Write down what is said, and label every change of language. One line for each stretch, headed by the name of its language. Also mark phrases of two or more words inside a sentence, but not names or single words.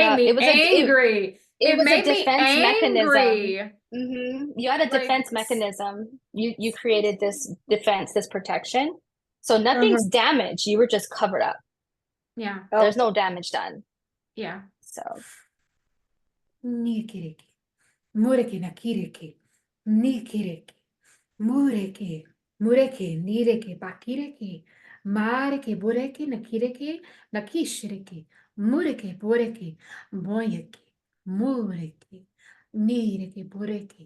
English: Yeah, me angry. it It was a made me defense mechanism. angry. You had a Like, defense mechanism. You created this defense, this protection. So nothing's damaged. You were just covered up. yeah, There's no damage done. yeah. So Nikiriki. Mureki nakiriki. Nikiriki. Mureki. Mureki. Nireki. Bakireki. Mareki. Bureki. Nakireki. Nakishiriki. Mureki. Bureki. Boyeki. Mureki. Nireki. Bureki.